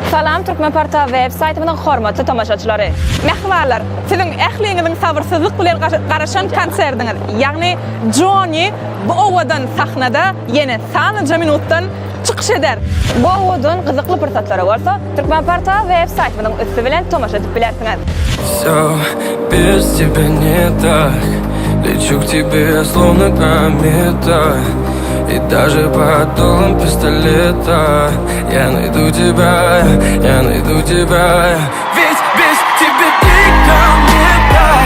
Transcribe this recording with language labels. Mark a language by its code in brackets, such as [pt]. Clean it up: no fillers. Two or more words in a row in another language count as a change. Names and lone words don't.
[tk] Salam Turkmenportal web-saytımızın hormatly tomoşaçylary. Mehmanlar, sizin ähliňiziň sabyrsızlyk bilen garaşan konserdiňiz, ýagny Johnny bu owadan sahnada ýene sanyja minutdan çykyş eder. Bu owadan gyzykly pyrsatlary bolsa, Turkmenportal web-saytymyzyň üstü bilen tomoşa edip bilersiňiz. [ru] Всё без тебя не так. Лечу к тебе, словно комета. И даже под дулом пистолета я найду тебя, я найду тебя. Ведь без тебя дико мне так.